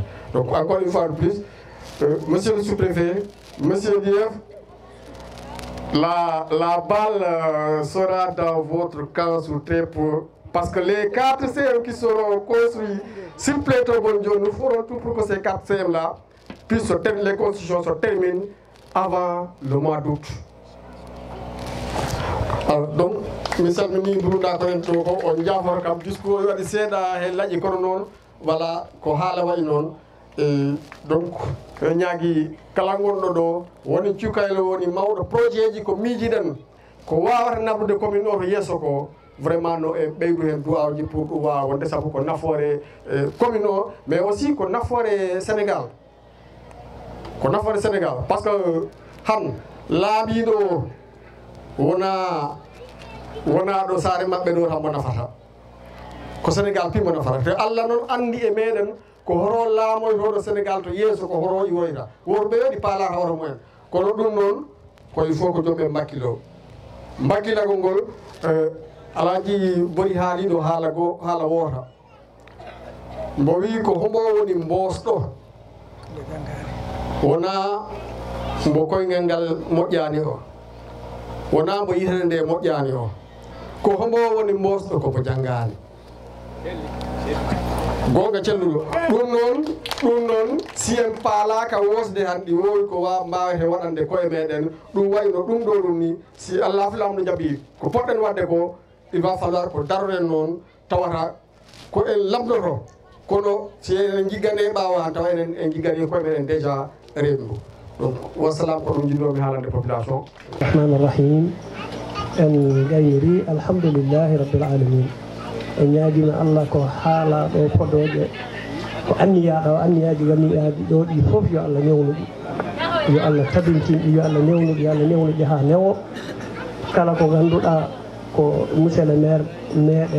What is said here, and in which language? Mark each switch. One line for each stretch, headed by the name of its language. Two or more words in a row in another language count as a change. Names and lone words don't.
French: Donc encore une fois de plus, monsieur le sous-préfet, monsieur Dief, la balle sera dans votre camp sous très peu. Parce que les 4 CM qui seront construits sur Plateau Bondio, nous ferons tout pour que ces 4 CM-là puissent les constructions se terminent avant le mois d'août. Donc,
Fula: mi salmini mburuɗa ko hen ɗo ko on jaforo kam puisque waɗi seeɗa he laaƴi kono noon voilà ko haala wayi noon donc e ñaagui kala gonɗo ɗo woni cukayle woni mawɗo projet ji ko miijiɗen ko wawata nabrude commune o to yesso ko vraiment no e ɓeydu hen duwawji pour ɗum wawa wonde saabu ko nafoore commune o
French: mais aussi
Fula: ko nafoore Sénégal
French: par ce que
Fula: han laaɓiɗo wona ɗo saare maɓɓe ɗo tan mo nafata ko Sénégal pimo nafata te Allah noon andi e meɗen ko horo laamoytoɗo Sénégal to yeeso ko horo iwoyta worɓe waɗi paalata hoto mumen kono ɗum noon ko
French: il faut
Fula: ko jomɓe mbakkilo mbakkilagol ngol alaji bori haaliɗo haala woota mbo wi ko hombo woni mbosɗo wona mbo koyngal ngal moƴƴani o wona mbo yitere nde moƴƴani o ko hombo woni mbosɗo komo janggani gonga celluɗo ɗum noon si en paalaka wosde hanɗi wowi ko mbawete waɗande koye meɗen ɗum wayno ɗum ɗo ɗum ni si Allah filamɗo jaaɓi ko poɗɗen wadde ko
French: il va falloir
Fula: ko daroɗen noon tawata ko en lamdoto kono si en jiggane ɓawa han tawa enen en jiggani koye meɗen déjà reedu donc wassalam ko ɗum jinnomi haalande population.
Arabic: رحمن رحيم
Fula: en gayri
Arabic: الحمد لله رب العالمين
Fula: en ñaagima Allah ko haala ɗo podoje ko anniyaɗo anniyaji ganniyaji ɗo ɗi fof yo Allah newnuɗi yo Allah tabintinɗi yo Allah newnuɗi yo Allah newnuɗi ha newo kala ko ganduɗa ko
French: monsieur le maire
Fula: meɗen